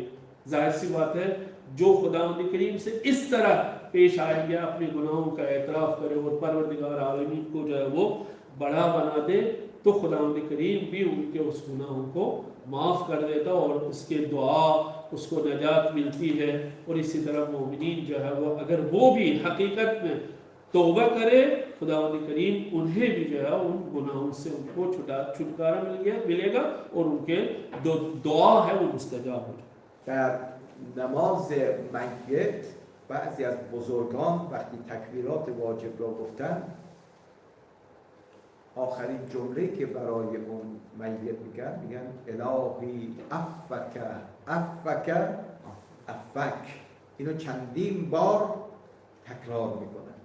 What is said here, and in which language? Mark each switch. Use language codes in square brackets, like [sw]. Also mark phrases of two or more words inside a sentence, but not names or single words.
[ur] ظاہر سی بات ہے، جو خداوند کریم سے اس طرح پیش آئیں گے، اپنے گناہوں کا اعتراف کرے اور پروردگار عالمین کو جو ہے وہ بڑا بنا دے، تو خداوند کریم بھی ان کے اس گناہوں کو معاف کر دیتا اور اس کے دعا اس کو نجات ملتی ہے. اور اسی طرح مومنین جو ہے وہ اگر وہ بھی حقیقت میں توبہ کرے، خداوند کریم انہیں بھی جو ہے ان گناہوں سے ان کو چھٹکارا ملے گا اور ان کے دعا ہے وہ مستجاب ہو جائے. [fa] در نماز میت بعضی از بزرگان وقتی تکبیرات واجب را گفتن، آخرین جمله که برای اون میت میگن [ar] الهی عفک عفک عفک، [fa] اینو چندین بار تکرار میکنن.